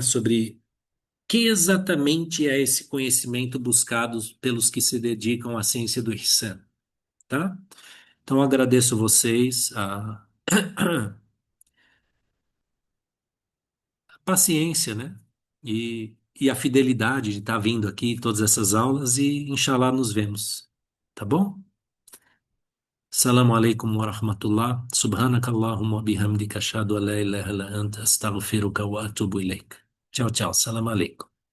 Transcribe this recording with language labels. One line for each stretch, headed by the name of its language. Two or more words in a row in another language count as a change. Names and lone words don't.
Portuguese: Sobre que exatamente é esse conhecimento buscado pelos que se dedicam à ciência do Ihsan, tá? Então, agradeço vocês, a paciência, né? E a fidelidade de estar vindo aqui todas essas aulas e, inshallah, nos vemos. Tá bom?
Arabic: السلام عليكم و رحمة الله. سبحانك اللهم و بحمدك أشهد أن لا إله إلا أنت أستغفرك و أتوب إليك.
Portuguese: Tchau, tchau.
Arabic: سلام عليكم.